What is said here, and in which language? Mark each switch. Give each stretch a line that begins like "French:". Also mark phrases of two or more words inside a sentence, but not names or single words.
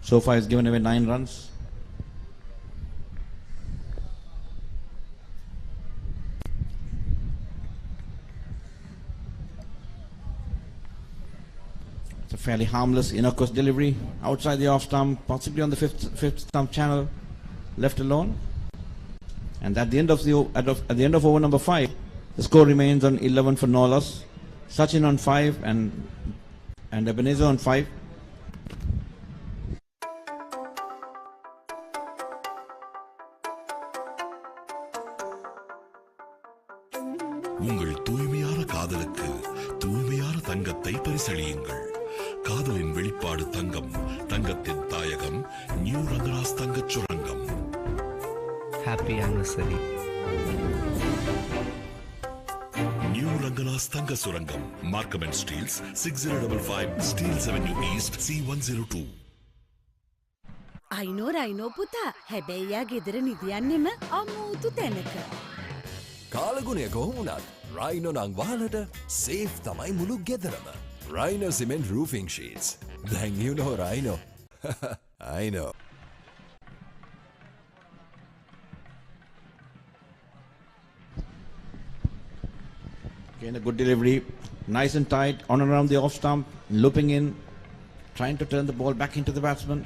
English: So far, he's given away 9 runs. It's a fairly harmless inner course delivery outside the off stump, possibly on the fifth stump channel, left alone. And at the end of over number 5, the score remains on 11 for no loss. Sachin on 5 and Ebenezer on 5.
Tamil: உங்கள் தூய்மையான காதலுக்கு தூய்மையான தங்கத்தை பரிசளியுங்கள். காதலின் வெளிப்பாடு தங்கம், தங்கத்தின் தாயகம் நியூ ரங்கராஸ் தங்கச் சுரங்கம்.
English: happy anniversary.
Tamil: நியூ ரங்கராஸ் தங்க சுரங்கம், மார்க்கம் அண்ட் ஸ்டீல்ஸ், 6055 ஸ்டீல்ஸ் அவென்யூ ஈஸ்ட், C102.
Sinhala: අයිනෝ පුතා හැබැයියා ගෙදර නිදියන්නෙම අමූතු තැනක. කාලගුණය කොහොමුණත් රයිනෝ නං වහලට සේෆ් තමයි මුළු ගෙදරම.
English: Rhino cement roofing sheets. Then you know Rhino. I know. Again, a good delivery, nice and tight, on and around the off stump, looping in, trying to turn the ball back into the batsman.